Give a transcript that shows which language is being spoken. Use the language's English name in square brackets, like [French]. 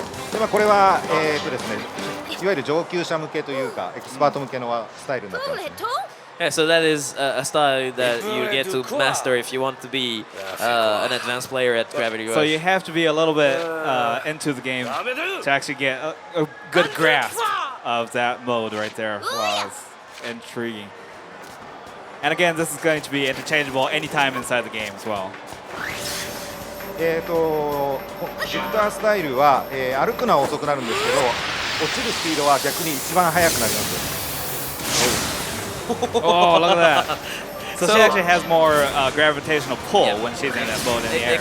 [Japanese] でこれは、ですね、いわゆる上級者向けというかエキスパート向けのスタイルになってます、ね。 [English] Yeah, so that is a style that you get to master if you want to be an advanced player at Gravity Rush. So you have to be a little bit into the game to actually get a good grasp of that mode right there. Wow, it's intriguing. And again, this is going to be interchangeable anytime inside the game as well. [Japanese] ジュピタースタイルは、歩くのは遅くなるんですけど落ちるスピードは逆に一番速くなります。 [English] Oh, look at that. So she actually has more gravitational pull when she's in that boat in the air.